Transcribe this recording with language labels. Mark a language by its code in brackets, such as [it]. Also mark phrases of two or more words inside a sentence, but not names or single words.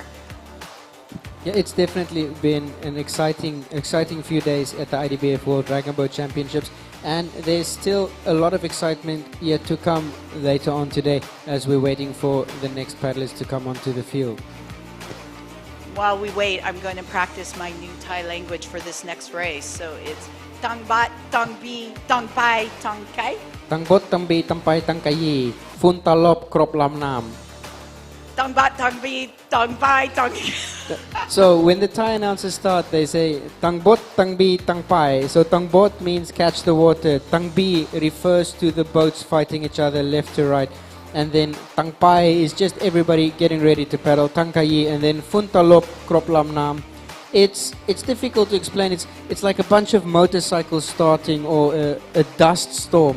[en] Yeah, it's definitely been an exciting few days at the IDBF World Dragon Boat Championships, and there's still a lot of excitement yet to come later on today as we're waiting for the next paddlers to come onto the field. While we wait, I'm going to practice my new Thai language for this next race. So it's Tang Bat, Tang Bi, Tang Pai, Tang Kai. Tang Bot, Tang Bi, Tang Pai, Tang Kai, Phun Talop, Krop Lam Nam. Tang Bat, Tang Bi, Tang Pai, Tang. So when the Thai announcers start, they say Tang Bot, Tang Bi, Tang Pai. So Tang Bot means catch the water. Tang Bi refers to the boats fighting each other left to right. And then Tang Pai is just everybody getting ready to paddle. Tang Kai, and then Phun Talop, Krop Lam Nam. It's difficult to explain. It's like a bunch of motorcycles starting, or a dust storm.